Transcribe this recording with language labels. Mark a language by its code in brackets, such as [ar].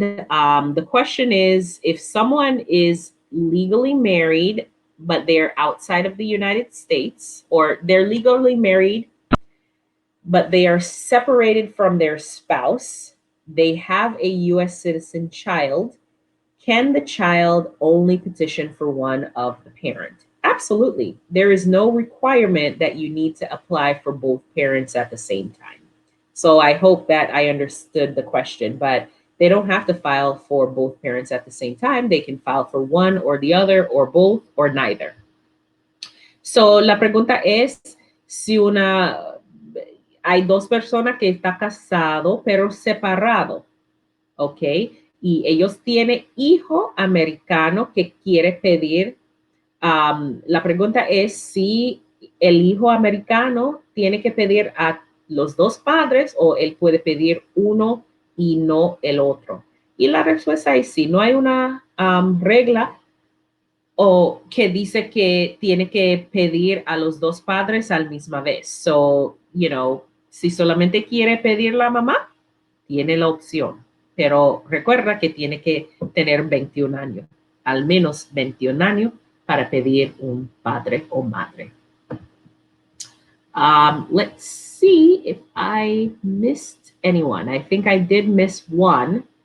[en] The question is if someone is legally married, but they're outside of the United States, or they're legally married, but they are separated from their spouse, they have a US citizen child, can the child only petition for one of the parent? Absolutely. There is no requirement that you need to apply for both parents at the same time. So I hope that I understood the question, but they don't have to file for both parents at the same time. They can file for one or the other or both or neither. [es] So la pregunta es si hay dos personas que están casados pero separados, ¿ok? Y ellos tienen hijo americano que quiere pedir. La pregunta es si el hijo americano tiene que pedir a los dos padres o él puede pedir uno y no el otro. Y la respuesta es sí, no hay una regla o que dice que tiene que pedir a los dos padres al misma vez. So, si solamente quiere pedir la mamá, tiene la opción. Pero recuerda que tiene que tener 21 años, al menos 21 años para pedir un padre o madre. [en] Let's see if I missed anyone. I think I did miss one.